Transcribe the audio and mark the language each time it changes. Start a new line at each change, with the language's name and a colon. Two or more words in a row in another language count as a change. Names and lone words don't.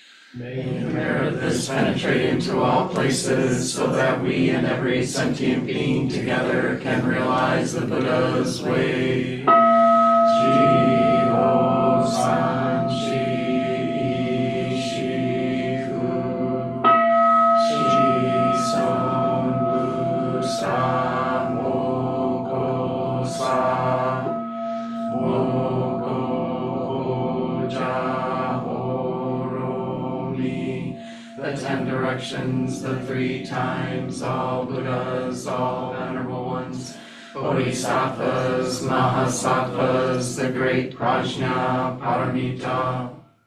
English: May the merit of this penetrate into all places, so that we and every sentient being together can realize the Buddha's way.
Japanese: 十方三世諸仏 諸尊菩薩摩訶薩 摩訶般若波羅蜜.
English: The 10 directions, the 3 times, all Buddhas, all venerable ones, Bodhisattvas, Mahasattvas, the great Prajna Paramita,